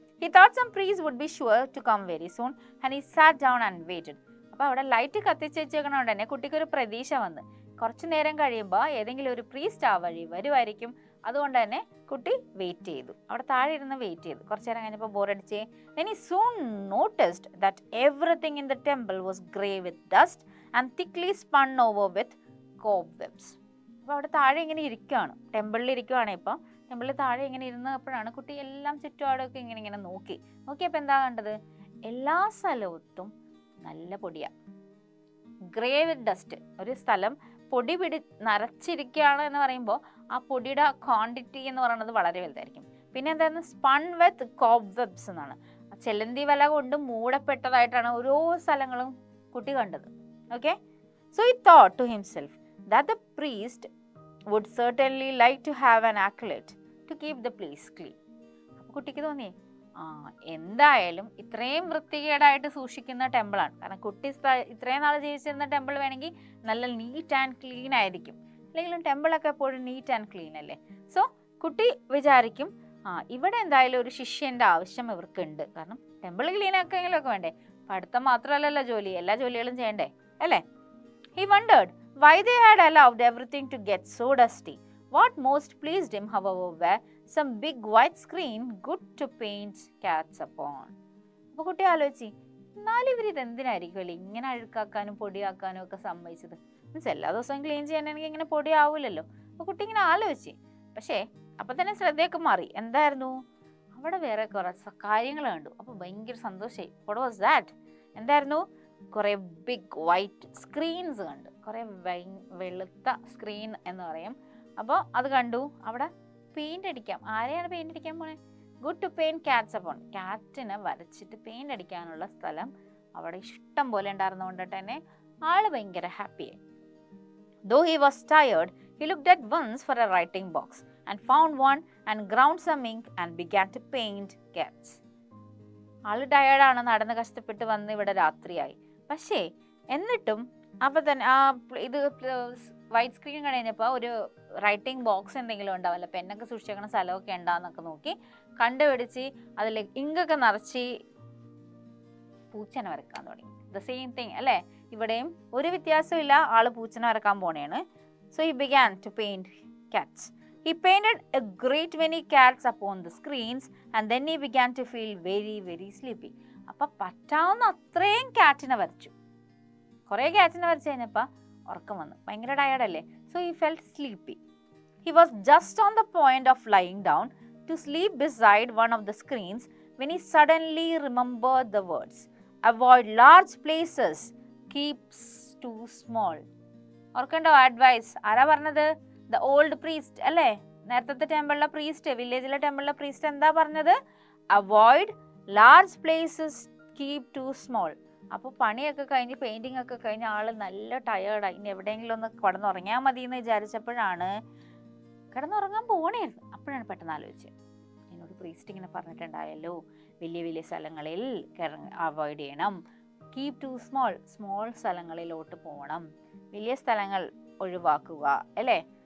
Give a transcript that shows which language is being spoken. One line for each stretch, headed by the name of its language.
English: He thought some priest would be sure to come very soon and he sat down and waited.
Malayalam: അപ്പോൾ അവിടെ light കത്തിച്ച് വെച്ചേക്കണോണ്ട് തന്നെ കുട്ടിക്കൊരു പ്രതീക്ഷ വന്ന് കുറച്ച് നേരം കഴിയുമ്പോൾ ഏതെങ്കിലും ഒരു പ്രീസ്റ്റ് ആ വഴി വരുമായിരിക്കും. അതുകൊണ്ട് തന്നെ കുട്ടി വെയിറ്റ് ചെയ്തു, അവിടെ താഴെ ഇരുന്ന് വെയിറ്റ് ചെയ്തു. കുറച്ച് നേരം കഴിഞ്ഞപ്പോൾ ബോറടിച്ചേ.
English: Then he soon noticed that everything in the temple was grey with dust and thickly spun over with cobwebs.
Malayalam: അപ്പോൾ അവിടെ താഴെ ഇങ്ങനെ ഇരിക്കുകയാണ്, ടെമ്പിളിൽ ഇരിക്കുകയാണ്. ഇപ്പം ടെമ്പിളിൽ താഴെ ഇങ്ങനെ ഇരുന്നപ്പോഴാണ് കുട്ടി എല്ലാം ചുറ്റുപാടൊക്കെ ഇങ്ങനെ നോക്കിയപ്പോൾ എന്താ കണ്ടത്? എല്ലാ സ്ഥലത്തും നല്ല പൊടിയാ,
English: Grey with dust.
Malayalam: ഒരു സ്ഥലം പൊടി നിറച്ചിരിക്കുകയാണ് എന്ന് പറയുമ്പോൾ ആ പൊടിയുടെ ക്വാണ്ടിറ്റി എന്ന് പറയുന്നത് വളരെ വലുതായിരിക്കും. പിന്നെ എന്തായിരുന്നു,
English: spun with cobwebs
Malayalam: എന്നാണ്. ചെലന്തി വല കൊണ്ട് മൂടപ്പെട്ടതായിട്ടാണ് ഓരോ സ്ഥലങ്ങളും കുട്ടി കണ്ടത്.
English: Okay, so he thought to himself that the priest would certainly like to have an acolyte to keep the place clean.
Malayalam: അപ്പോൾ കുട്ടിക്ക് തോന്നി, എന്തായാലും ഇത്രയും വൃത്തികേടായിട്ട് സൂക്ഷിക്കുന്ന ടെമ്പിളാണ്, കാരണം കുട്ടി ഇത്രയും നാൾ ജീവിച്ചിരുന്ന ടെമ്പിൾ വേണമെങ്കിൽ നല്ല
English: neat and clean
Malayalam: ആയിരിക്കും, അല്ലെങ്കിലും ടെമ്പിളൊക്കെ എപ്പോഴും നീറ്റ് ആൻഡ് ക്ലീൻ അല്ലേ. സോ കുട്ടി വിചാരിക്കും, ഇവിടെ എന്തായാലും ഒരു ശിഷ്യന്റെ ആവശ്യം ഇവർക്കുണ്ട്, കാരണം ടെമ്പിൾ ക്ലീൻ ആക്കെങ്കിലും ഒക്കെ വേണ്ടേ, പഠിത്തം മാത്രമല്ലല്ലോ ജോലി, എല്ലാ ജോലികളും ചെയ്യണ്ടേ അല്ലേ.
English: He wondered why they had allowed everything to get so dusty. What most pleased him, however, were some big white screen good to paint cats upon.
Malayalam: അപ്പോൾ കുട്ടി ആലോചിച്ച്, എന്നാലും ഇവർ ഇതെന്തിനായിരിക്കുമല്ലേ ഇങ്ങനെ അഴുക്കാക്കാനും പൊടിയാക്കാനും ഒക്കെ സമ്മതിച്ചത്, മീൻസ് എല്ലാ ദിവസവും ക്ലീൻ ചെയ്യാനാണെങ്കിൽ ഇങ്ങനെ പൊടിയാവില്ലല്ലോ. അപ്പോൾ കുട്ടി ഇങ്ങനെ ആലോചിച്ച്, പക്ഷേ അപ്പം തന്നെ ശ്രദ്ധയൊക്കെ മാറി. എന്തായിരുന്നു, അവിടെ വേറെ കുറച്ച് കാര്യങ്ങൾ കണ്ടു. അപ്പോൾ ഭയങ്കര സന്തോഷമായി.
English: What was that?
Malayalam: എന്തായിരുന്നു, കുറേ ബിഗ് വൈറ്റ് സ്ക്രീൻസ് കണ്ടു, കുറേ വെളുത്ത സ്ക്രീൻ എന്ന് പറയും. അപ്പോൾ അത് കണ്ടു. അവിടെ പെയിന്റ് അടിക്കാം. ആരെയാണ് പെയിന്റ് അടിക്കാൻ പോണേ?
English: Good to paint cats upon.
Malayalam: കാറ്റിനെ വരച്ചിട്ട് പെയിന്റ് അടിക്കാനുള്ള സ്ഥലം അവിടെ ഇഷ്ടം പോലെ ഉണ്ടായിരുന്നുകൊണ്ട് തന്നെ ആള് ഭയങ്കര ഹാപ്പിയായി.
English: Though he was tired, he looked at once for a writing box and found one and ground some ink and began to paint cats.
Malayalam: ആള് ടയേർഡാണ്, നടന്ന് കഷ്ടപ്പെട്ട് വന്ന് ഇവിടെ രാത്രിയായി. പക്ഷേ എന്നിട്ടും അപ്പം തന്നെ ഇത് വൈറ്റ് സ്ക്രീൻ കഴിഞ്ഞപ്പോൾ ഒരു റൈറ്റിംഗ് ബോക്സ് എന്തെങ്കിലും ഉണ്ടാവില്ല, പെന്നൊക്കെ സൂക്ഷിക്കുന്ന സ്ഥലമൊക്കെ ഉണ്ടാന്നൊക്കെ നോക്കി കണ്ടുപിടിച്ച് അതിൽ ഇങ്കൊക്കെ നിറച്ച് പൂച്ചനെ വരക്കാൻ തുടങ്ങി.
English: the same thing
Malayalam: അല്ലേ, ഇവിടെയും ഒരു വ്യത്യാസമില്ല, ആള് പൂച്ചനെ വരക്കാൻ പോണേണ്.
English: So he began to paint cats. He painted a great many cats upon the screens and then he began to feel very very sleepy.
Malayalam: അപ്പം പറ്റാവുന്ന അത്രയും കാറ്റിനെ വരച്ചു. കുറേ കാറ്റിനെ വരച്ച് കഴിഞ്ഞപ്പോൾ ഉറക്കം വന്നു, ഭയങ്കര ടയർഡല്ലേ.
English: So he felt sleepy. He was just on the point of lying down to sleep beside one of the screens when he suddenly remembered the words, avoid large places, keep too small.
Malayalam: ഓർക്കണ്ടോ advice? ആരാ പറഞ്ഞത്?
English: the old priest
Malayalam: അല്ലേ, നേരത്തെ ടെമ്പിളിലെ priest, വില്ലേജിലെ ടെമ്പിളിലെ priest എന്താ പറഞ്ഞത്?
English: Avoid large places, keep to small.
Malayalam: അപ്പോൾ പണിയൊക്കെ കഴിഞ്ഞ് പെയിൻറ്റിങ് ഒക്കെ കഴിഞ്ഞ് ആള് നല്ല ടയേർഡായി, ഇനി എവിടെയെങ്കിലും ഒന്ന് കിടന്നുറങ്ങിയാൽ മതി എന്ന് വിചാരിച്ചപ്പോഴാണ്, കിടന്നുറങ്ങാൻ പോകണമായിരുന്നു, അപ്പോഴാണ് പെട്ടെന്ന് ആലോചിച്ചത്, എന്നോട് പ്രീസ്റ്റ് ഇങ്ങനെ പറഞ്ഞിട്ടുണ്ടായല്ലോ വലിയ വലിയ സ്ഥലങ്ങളിൽ അവോയ്ഡ് ചെയ്യണം,
English: keep to small,
Malayalam: സ്മോൾ സ്ഥലങ്ങളിലോട്ട് പോകണം, വലിയ സ്ഥലങ്ങൾ ഒഴിവാക്കുക അല്ലേ.